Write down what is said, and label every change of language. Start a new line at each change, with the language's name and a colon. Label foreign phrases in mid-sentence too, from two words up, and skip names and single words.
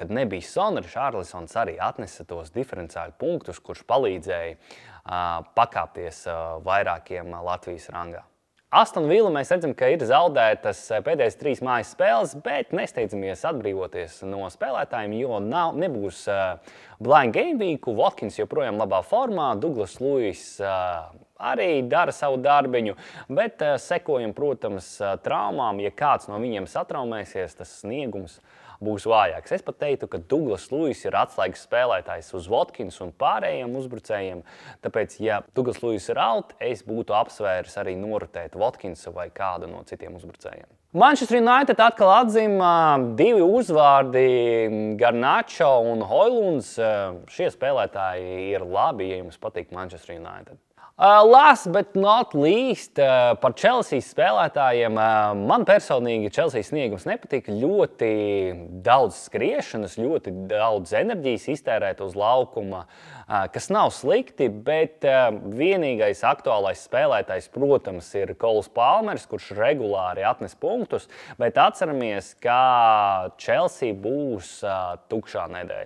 Latvian: Kad nebija Sona, Richarlisons arī atnesa tos diferenciāļu punktus, kurš palīdzēja pakāpties vairākiem Latvijas rangā. Aston Villa mēs redzam, ka ir zaudētas pēdējās 3 mājas spēles, bet nesteidzamies atbrīvoties no spēlētājiem, jo nebūs
English: blind game
Latvian: weeku. Watkins joprojām labā formā, Douglas Luiss arī dara savu darbiņu, bet sekojam, protams, traumām. Ja kāds no viņiem satraumēsies, tas sniegums būs vājāks. Es pat teiktu, ka Douglas Luiss ir atslēgas spēlētājs uz Watkins un pārējiem uzbrucējiem. Tāpēc, ja Douglas Luiss ir out, es būtu apsvēris arī norotēt Watkinsu vai kādu no citiem uzbrucējiem. Manchester United atkal atzīmē 2 uzvārdi, Garnacho un Højlunds. Šie spēlētāji ir labi, ja jums patīk Manchester United.
English: Last but not least,
Latvian: par Chelsea spēlētājiem. Man personīgi Chelsea sniegums nepatika. Ļoti daudz skriešanas, ļoti daudz enerģijas iztērēt uz laukuma, kas nav slikti, bet vienīgais aktuālais spēlētājs, protams, ir Coles Palmers, kurš regulāri atnes punktus, bet atceramies, ka Chelsea būs tukšā nedēļa.